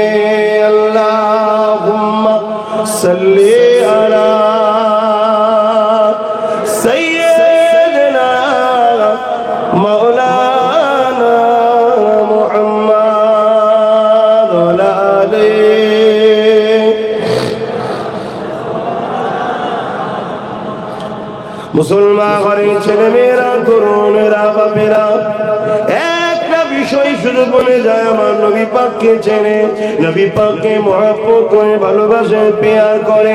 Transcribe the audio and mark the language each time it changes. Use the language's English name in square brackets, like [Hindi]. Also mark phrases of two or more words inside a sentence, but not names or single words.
[Arabic] اللہم صلی علی سیدنا مولانا محمد وعلی آلہ. [Bangla] মুসলমান ঘরের ছেলেমেয়েরা, তরুণেরা, বাপেরা একটা বিষয় শুধু বলে যায়, আমার নবী পাককে চেনে, নবী পাককে মহব্বত করে ভালোবাসে, পেয়ার করে.